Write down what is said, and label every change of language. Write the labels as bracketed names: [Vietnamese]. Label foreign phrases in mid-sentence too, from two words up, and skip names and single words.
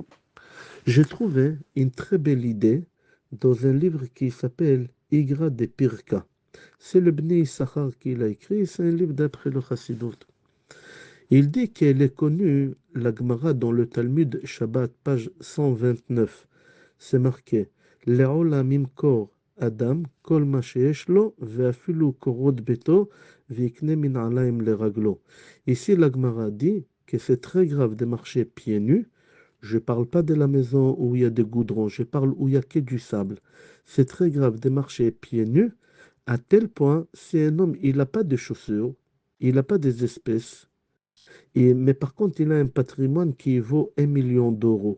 [French] J'ai trouvé une très belle idée dans un livre qui s'appelle Igra de Pirka. C'est le Bnei Issachar qui l'a écrit, c'est un livre d'après le Chassidut. Il dit qu'elle est connue, la Gemara, dans le Talmud Shabbat, page 129. [Hebrew] C'est marqué לעולם ימכור אדם כל מה שיש לו ואפילו קורות ביתו ויקנה מנעלים לרגליו. [French] Ici, la Gemara dit que c'est très grave de marcher pieds nus. Je ne parle pas de la maison où il y a des goudrons, je parle où il n'y a que du sable. C'est très grave de marcher pieds nus, à tel point, si un homme, il n'a pas de chaussures, il n'a pas des espèces, mais par contre, il a un patrimoine qui vaut 1 million d'euros.